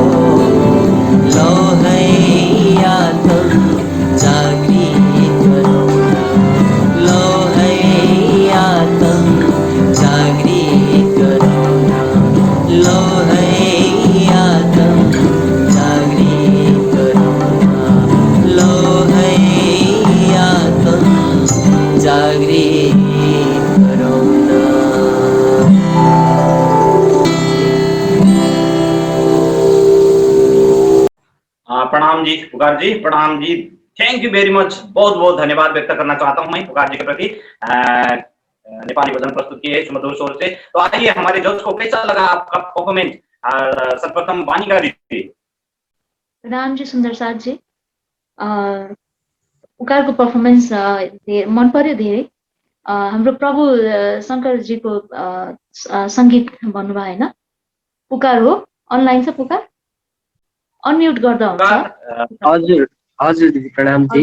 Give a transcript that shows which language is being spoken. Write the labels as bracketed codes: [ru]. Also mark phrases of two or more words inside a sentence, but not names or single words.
[ne] लौ है आत्म जागृत गरौँ लौ है आत्म जागृत गरौँ लौ है आत्म जागृत गरौँ लौ है आत्म जागृत गरौँ प्रणाम जी पुकार जी, प्रणाम जी, [en] thank you very much. [hi] बहुत बहुत धन्यवाद व्यक्त करना चाहता हूं मैं पुकार जी के प्रति। नेपाली भजन प्रस्तुत किए सुमधुर स्वर से। तो आइए हमारे जज को कैसा लगा आपका परफॉर्मेंस? सर्वप्रथम वानिका दीदी। [ne] प्रणाम जी सुन्दर साथ जी। पुकारको पर्फर्मेन्स मन पर्यो धेरै। हाम्रो प्रभु शङ्करजीको सङ्गीत भन्नुभयो होइन? पुकार हो, अनलाइन छ पुकार? अनम्युट गर्दा हुन्छ। हजुर हजुर दिदी प्रणाम जी।